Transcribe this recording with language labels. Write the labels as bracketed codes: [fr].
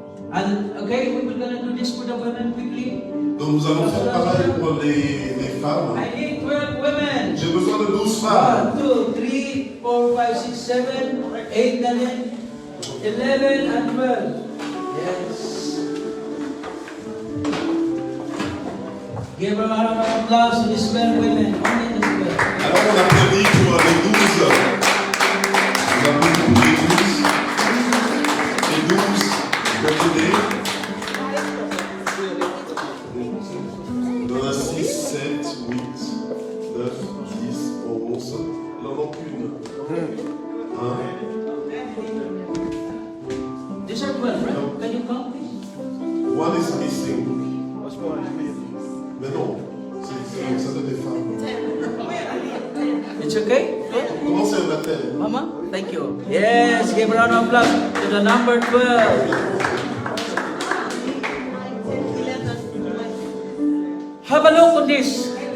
[en] And okay, we will gonna do this for the women quickly. [fr] Donc nous allons faire pareil pour les femmes. [en] I need 12 women. [fr] J'ai besoin de 12 femmes. [en] 1, 2, 3, 4, 5, 6, 7, 8, 9, 11, and 12. Yes. Give a round of applause to these 12 women. Only these 12. [fr] Alors on applaudit pour les 12. On applaudit pour les 12. Les 12. Continuez. Il y en a 6, 7, 8, 9, 10, 11. Il en manque une. [en] These are 12, right? Can you count please? One is missing. [fr] Mais non, c'est ça de des femmes. [en] It's okay? [fr] Comment c'est un appel? [en] Mama, thank you. Yes, give a round of applause to the number 12. Have a look on this.